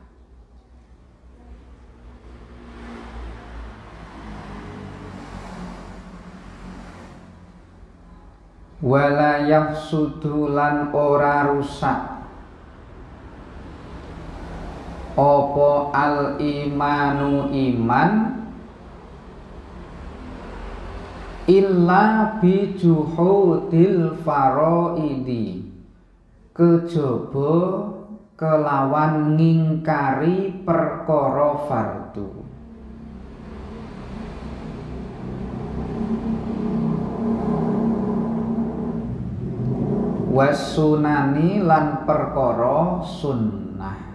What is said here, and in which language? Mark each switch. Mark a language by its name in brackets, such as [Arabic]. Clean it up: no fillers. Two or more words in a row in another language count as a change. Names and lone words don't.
[Arabic] ولا يفسد [Javanese] lan ora rusak apa [Arabic] الإيمان [Javanese] iman [Arabic] إلا بجحود الفرائض, [Javanese] kejaba kelawan ngingkari perkara fardu. Wasunani lan perkara sunnah.